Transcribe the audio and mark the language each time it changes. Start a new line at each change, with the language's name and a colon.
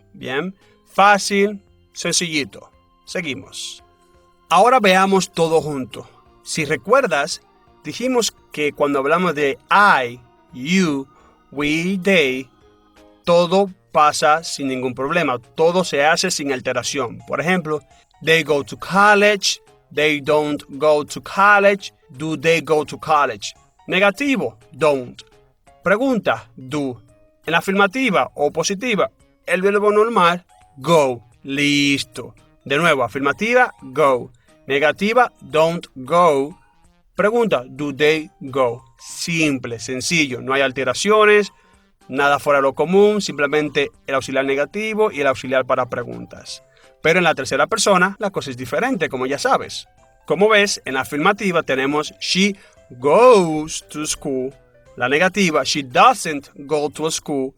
Spanish: Bien, fácil, sencillito. Seguimos. Ahora veamos todo junto. Si recuerdas, dijimos que cuando hablamos de I, you, we, they, todo pasa sin ningún problema. Todo se hace sin alteración. Por ejemplo,
English: they go to college, they don't go to college, do they go to college.
Spanish: Negativo, don't. Pregunta, do. En la afirmativa o positiva, el verbo normal, go. Listo. De nuevo, afirmativa, go. Negativa, don't go. Pregunta,
English: do they go.
Spanish: Simple, sencillo, no hay alteraciones, nada fuera de lo común, simplemente el auxiliar negativo y el auxiliar para preguntas. Pero en la tercera persona, la cosa es diferente, como ya sabes. Como ves, en la afirmativa tenemos
English: she goes to school.
Spanish: La negativa,
English: she doesn't go to school.